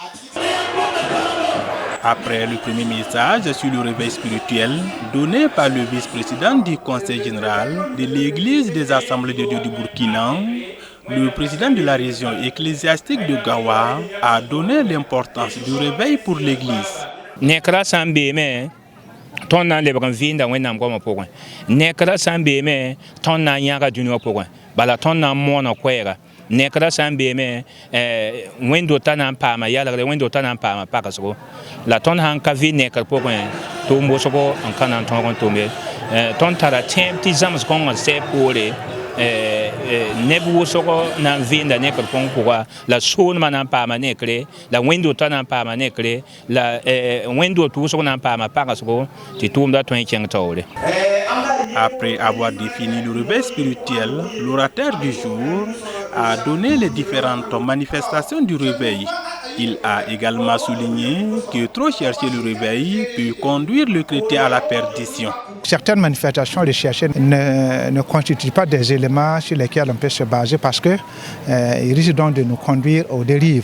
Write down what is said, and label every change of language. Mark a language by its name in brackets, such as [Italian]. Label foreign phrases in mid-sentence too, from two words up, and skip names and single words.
[French] Après le premier message sur le réveil spirituel donné par le vice-président du Conseil général de l'Église des Assemblées de Dieu du Burkina, le président de la région ecclésiastique de Gawa a donné l'importance du réveil pour l'Église. [Mossi] Ton na lebran vinda wẽnnaam goamã pʋgẽ nekra sã n beeme tõnd na n yãga dũni wã pʋgẽ bala tõnd na n moona koɛɛga nekra sã n beeme wẽn-dota na n paama yalgre wẽn-dota na n paama pagsgo la tõnd sãn ka vɩ nekr pʋgẽ tʋʋm wʋsgo n ka na n tõog n tʋme tõnd tara tẽeb tɩ zãms kõngã sɛb poore neb wʋsgo na n vɩɩnda nekr põng pʋga la soolmã na n paama nekre la wẽn-dota na n paama nekre la wẽn-dot wʋsgo na n paama pagsgo tɩ tʋʋmda tõe n kẽng taoore. [French] Après avoir défini le réveil spirituel, l'orateur du jour a donné les différentes manifestations du réveil. Il a également souligné que trop chercher le réveil peut conduire le chrétien à la perdition. Certaines manifestations recherchées ne constituent pas des éléments sur lesquels on peut se baser parce qu'ils risquent donc de nous conduire aux dérives.